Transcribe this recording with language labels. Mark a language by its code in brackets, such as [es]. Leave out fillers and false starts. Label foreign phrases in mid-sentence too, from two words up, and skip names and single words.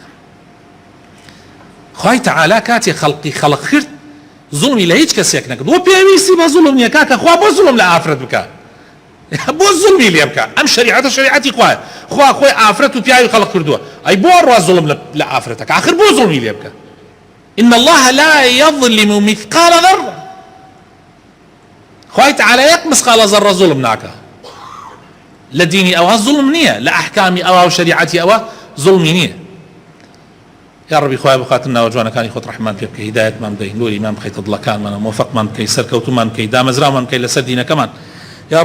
[ckb] خوای تەعالا کاتێ خەڵقی خەڵق کرد زوڵمی لە هیچ کەسێک نەکرد وە پێویستی بە زوڵم نییە کاکە خوا بۆ زوڵم لە ئافرەت بکە بۆ زوڵمی لێ بکە ئەم شەریعەتە شەریعەتی خوایە خوا خۆی ئافرەت و پیاوی خەڵق کردووە ئەی بۆ ڕوا زوڵم لە ئافرەتەکە ئاخر بۆ زوڵمی لێ بکە [ar] إن الله لا يظلم مثقال ذرة [ckb] خوای تعالی یەک [ar] مثقال ذرة [ckb] زوڵم ناکە لە دینی ئەوە زوڵم نییە لە ئەحکامی ئەوە و شەریعەتی ئەوە زوڵمی نییە یا ربی خوای بخاتن ناو جوانەکانی خۆت ڕەحمان پێ بکەی هیدایەتمان بدەی نوریمان بخەیتە دڵەکانمان موفقمان بکەی سەرکەوتومان بکەی دامەزرامان بکەی لەسەر دینەکەمان یا